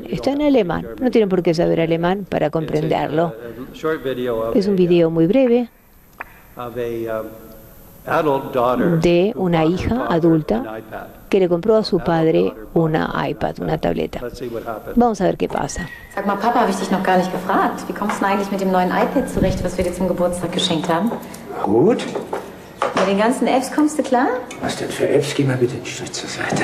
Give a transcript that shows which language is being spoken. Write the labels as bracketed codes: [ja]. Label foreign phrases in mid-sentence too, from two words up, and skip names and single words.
[es] Está en alemán, no tienen por qué saber alemán para comprenderlo. Es un video muy breve de una hija adulta que le compró a su padre una iPad, una tableta. Vamos a ver qué pasa. [de] Sag mal, Papa, habe ich dich noch gar nicht gefragt. Wie kommst du denn eigentlich mit dem neuen iPad zurecht, was wir dir zum Geburtstag geschenkt haben? Gut. Mit den ganzen Apps kommst du klar? Was denn für Apps? Geh mal bitte einen Schritt zur Seite.